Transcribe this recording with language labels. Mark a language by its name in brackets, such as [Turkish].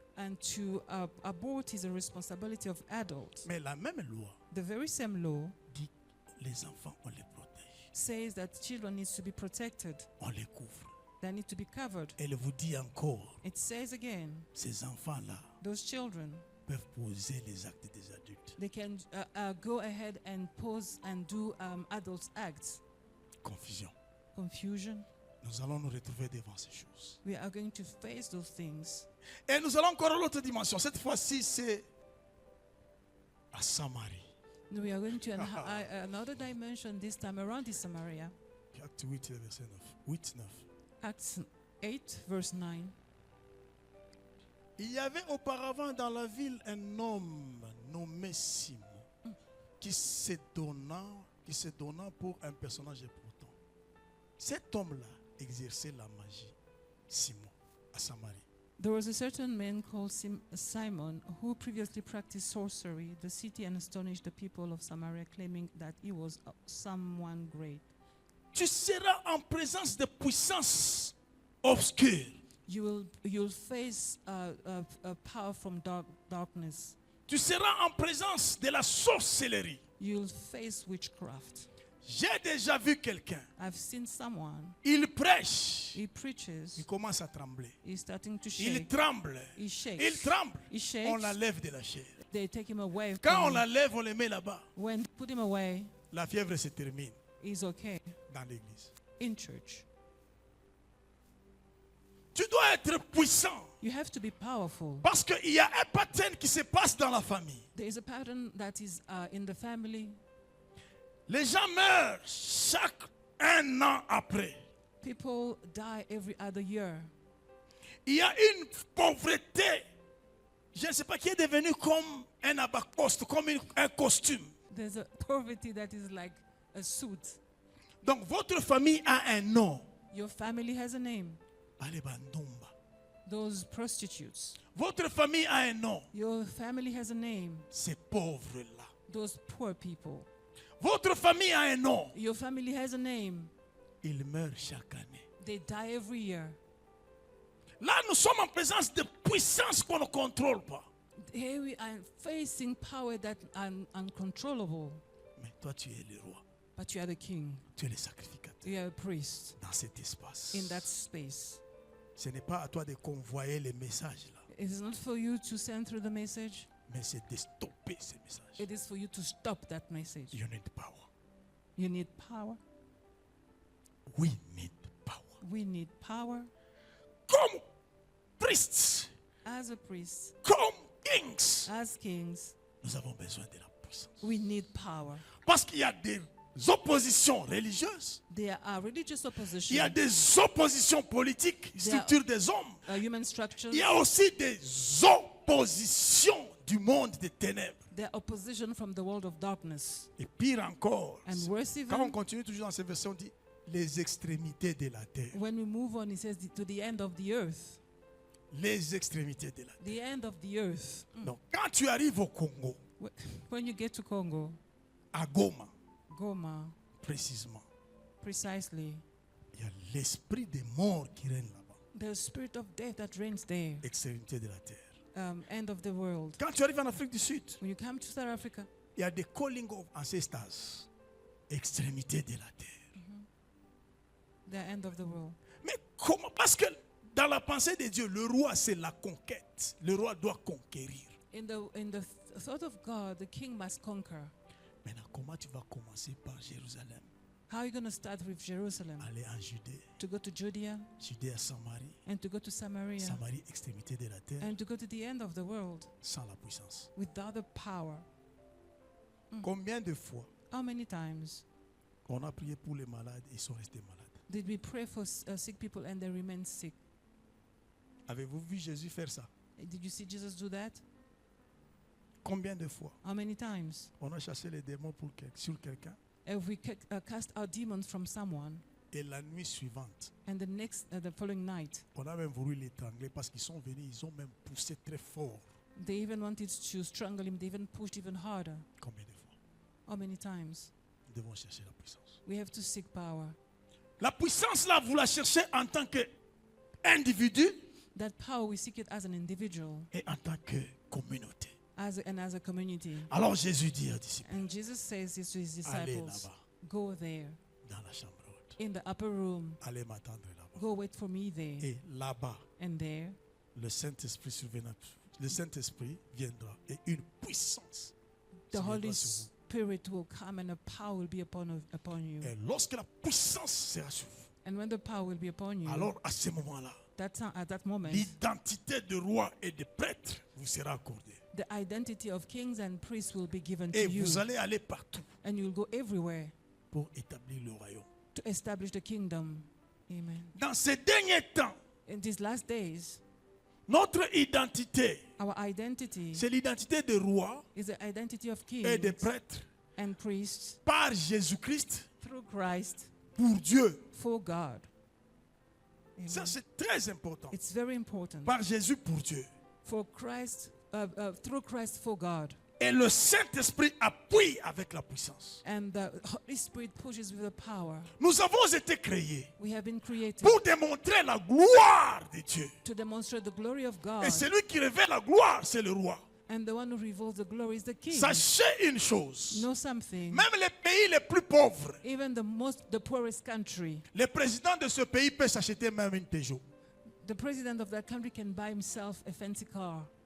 [English] And to abort is a responsibility of adults. [French] Mais la même loi [English] The very same law [French] dit les enfants, on les protège, [English] says that children need to be protected. [French] on les couvre. [English] They need to be covered. [French] Elle vous dit encore, [English] It says again, [French] ces enfants-là [English] those children, [French] peuvent poser les actes des adultes. [English] they can go ahead and pose and do adults' acts. [French] Confusion. [English] Confusion. [French] Nous allons nous retrouver devant ces choses. [English] We are going to face those things. [French] Et nous allons encore à l'autre dimension. Cette fois-ci, c'est à Samarie. [English] We are going to another dimension this time around is Samaria. [French] Acte 8, le verset 9. 8, 9. [English] Acts 8, verse 9. [French] Il y avait auparavant dans la ville un homme nommé Simon qui se donna pour un personnage important. Cet homme-là exerçait la magie, Simon, à Samarie. [English] There was a certain man called Simon who previously practiced sorcery. The city and astonished the people of Samaria, claiming that he was someone great. [French] Tu seras en présence de puissances obscures. [English] You'll face a power from darkness. [French] Tu seras en présence de la sorcellerie. [English] You'll face witchcraft. [French] J'ai déjà vu quelqu'un. [English] I've seen someone. [French] Il prêche. [English] He preaches. [French] Il commence à trembler. [English] He's starting to shake. tremble. He shakes. [French] Il tremble. [English] He shakes. [French] On l'enlève de la chair. [English] They take him away. [French] Quand on l'enlève, on le met là-bas. [English] When put him away, [French] La fièvre se termine [English] he's okay [French] dans l'église. [English] in church. [French] Tu dois être puissant. [English] You have to be powerful. [French] Parce qu'il y a un pattern qui se passe dans la famille. [English] There is a pattern that is in the family. [French] Les gens meurent chaque un an après. [English] People die every other year. [French] Il y a une pauvreté, je ne sais pas, qui est devenue comme un abacoste, comme un costume. [English] There's a poverty that is like a suit. [French] Donc votre famille a un nom. [English] Your family has a name. [French] Allez, Bandumba. [English] Those prostitutes. [French] Votre famille a un nom. [English] Your family has a name. [French] Ces pauvres-là. [English] Those poor people. [French] Votre famille a un nom. [English] Your family has a name. [French] ils meurent chaque année. [English] They die every year. [French] Là, nous sommes en présence de puissances qu'on ne contrôle pas. [English] Here we are facing power that are uncontrollable. [French] Mais toi, tu es le roi. [English] But you are the king. [French] Tu es le sacrificateur [English] You are a priest [French] dans cet espace. [English] in that space. [French] Ce n'est pas à toi de convoyer les messages là, [English] It is not for you to send through the message. [French] mais c'est de stopper ces messages. [English] It is for you to stop that message. You need power. You need power. We need power. We need power. [French] Comme priests, [English] As a priest, [French] comme kings, [English] as kings, [French] nous avons besoin de la puissance. [English] we need power. [French] Parce qu'il y a des oppositions religieuses, [English] There are religious [French] il y [English] opposition, [French] a des oppositions politiques, structure des hommes. [English] human structures. [French] Il y a aussi des oppositions du monde des ténèbres. [English] There are opposition from the world of darkness. [French] Et pire encore, [English] And worse [French] quand on [English] even, [French] continue toujours dans ces versions, on dit les extrémités de la terre. [English] when we move on, it says to the end of the earth. [French] Les extrémités de la terre. [English] The end of the earth. [French] Donc, quand tu arrives au Congo, [English] When you get to Congo, [French] à Goma, [English] Goma, [French] précisément, [English] precisely, [French] il y a l'esprit des morts qui règne là-bas. [English] the spirit of death that reigns there, [French] Extrémité de la terre. [English] end of the world. [French] Quand tu arrives en Afrique du Sud, [English] When you come to South Africa, [French] il y a des [English] calling of ancestors. [French] Extrémité de la terre. [English] the end of the world. [French] Mais comment? Parce que dans la pensée de Dieu, le roi, c'est la conquête. Le roi doit conquérir. [English] In the thought of God, the king must conquer. [French] Maintenant, comment tu vas commencer par Jérusalem? [English] How are you going to start with Jerusalem? [French] Aller en Judée, [English] To go to Judea [French] Judée à Samarie, [English] and to go to Samaria [French] Samarie, extrémité de la terre, [English] and to go to the end of the world [French] sans la puissance. [English] without the power. [French] Combien de fois [English] How many times [French] on a prié pour les malades et ils sont restés malades? [English] did we pray for sick people and they remain sick? [French] Avez-vous vu Jésus faire ça? [English] Did you see Jesus do that? [French] Combien de fois [English] How many times [French] on a chassé les démons sur quelqu'un [English] have we cast out demons from someone [French] et la nuit suivante, [English] and the following night [French] on a même voulu l'étrangler parce qu'ils sont venus, ils ont même poussé très fort. [English] they even wanted to strangle him, they even pushed even harder? [French] Combien de fois? [English] How many times? [French] Nous devons chercher la puissance. [English] We have to seek power. [French] La puissance là, vous la cherchez en tant qu'individu [English] That power, we seek it as an individual [French] et en tant que communauté. [English] and as a community. [French] Alors Jésus dit aux disciples, [English] And Jesus says this to his [French] allez [English] disciples, [French] là-bas, [English] go there [French] dans la chambre haute. [English] in the upper room, [French] Allez m'attendre là-bas. [English] go wait for me there. [French] Et là-bas, [English] And there, [French] le Saint-Esprit viendra et une puissance [English] the [French] se [English] Holy [French] viendra sur vous. [English] Spirit will come and a power will be upon you. [French] Et lorsque la puissance sera sur vous, [English] And when the power will be upon you, [French] alors à ce moment-là, [English] at that moment, [French] l'identité de roi et de prêtre vous sera accordée. [English] the identity of kings and priests will be given [French] Et [English] to you. [French] vous allez aller partout [English] And you'll go everywhere [French] pour établir le royaume. [English] to establish the kingdom. Amen. [French] Dans ces derniers temps, [English] In these last days, [French] notre identité, [English] our identity [French] c'est l'identité de roi [English] is the identity of [French] et de [English] kings [French] prêtre [English] and priests [French] par Jésus-Christ [English] through Christ [French] pour Dieu. [English] for God. [French] Ça, [English] Amen. [French] c'est très important. [English] It's very important. [French] Par Jésus pour Dieu. [English] For Christ, through Christ for God. [French] Et le Saint-Esprit appuie avec la puissance. [English] And the Holy Spirit pushes with the power. [French] Nous avons été créés [English] We have been created [French] pour démontrer la gloire de Dieu. [English] to demonstrate the glory of God. [French] Et celui qui révèle la gloire, c'est le roi. [English] And the one who reveals the glory is the king. [French] Sachez une chose. [English] Know something. [French] Même les pays les plus pauvres, [English] Even the poorest country, [French] le président de ce pays peut s'acheter même une Peugeot. [English] the president of that country can buy himself a fancy car.